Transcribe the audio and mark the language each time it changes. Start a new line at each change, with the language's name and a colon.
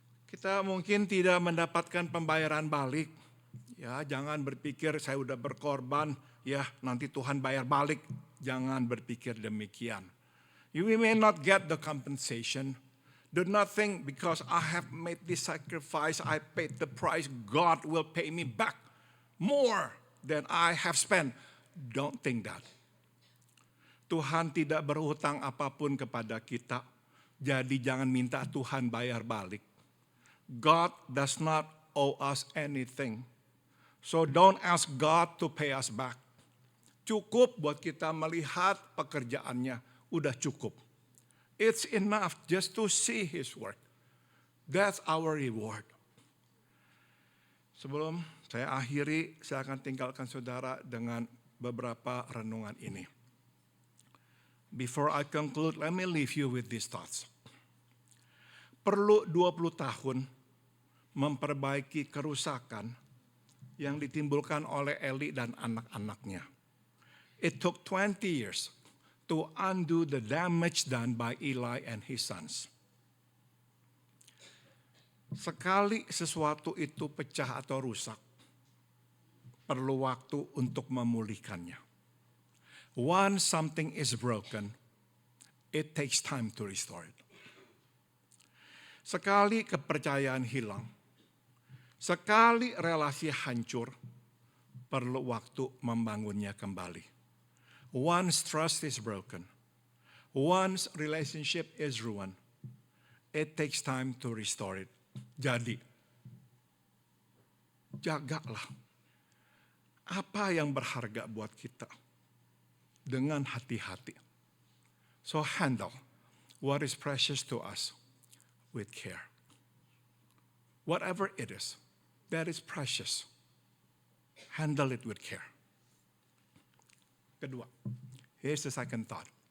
Indonesian: Kita mungkin tidak mendapatkan pembayaran balik. Ya, jangan berpikir saya udah berkorban, ya nanti Tuhan bayar balik. Jangan berpikir demikian.
English: You may not get the compensation. Do not think because I have made this sacrifice, I paid the price, God will pay me back more than I have spent. Don't think that.
Indonesian: Tuhan tidak berhutang apapun kepada kita. Jadi jangan minta Tuhan bayar balik.
English: God does not owe us anything. So don't ask God to pay us back.
Indonesian: Cukup buat kita melihat pekerjaannya. Udah cukup.
English: It's enough just to see His work. That's our reward.
Indonesian: Sebelum saya akhiri, saya akan tinggalkan saudara dengan beberapa renungan ini.
English: Before I conclude, let me leave you with these thoughts.
Indonesian: Perlu 20 tahun memperbaiki kerusakan yang ditimbulkan oleh Eli dan anak-anaknya.
English: It took 20 years to undo the damage done by Eli and his sons.
Indonesian: Sekali sesuatu itu pecah atau rusak, perlu waktu untuk memulihkannya.
English: Once something is broken, it takes time to restore it.
Indonesian: Sekali kepercayaan hilang, sekali relasi hancur, perlu waktu membangunnya kembali.
English: Once trust is broken, once relationship is ruined, it takes time to restore it.
Indonesian: Jadi, jagalah apa yang berharga buat kita dengan hati-hati.
English: So handle what is precious to us with care. Whatever it is that is precious, handle it with care.
Indonesian: Kedua,
English: here's the second thought.